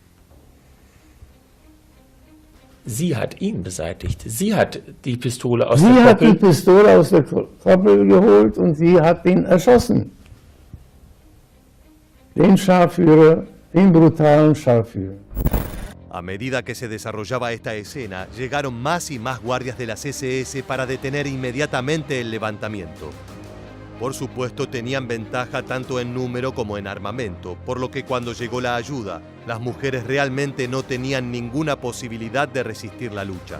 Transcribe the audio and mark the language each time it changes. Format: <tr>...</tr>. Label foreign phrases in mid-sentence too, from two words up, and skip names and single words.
<de>Sie hat ihn beseitigt. Sie hat die Pistole aus Sie der hat die Koppel. Pistole aus der Koppel geholt und sie hat ihn erschossen. Den Scharführer, den brutalen Scharführer.</de> <es>A medida que se desarrollaba esta escena, llegaron más y más guardias de las SS para detener inmediatamente el levantamiento. Por supuesto, tenían ventaja tanto en número como en armamento, por lo que cuando llegó la ayuda, las mujeres realmente no tenían ninguna posibilidad de resistir la lucha.</es>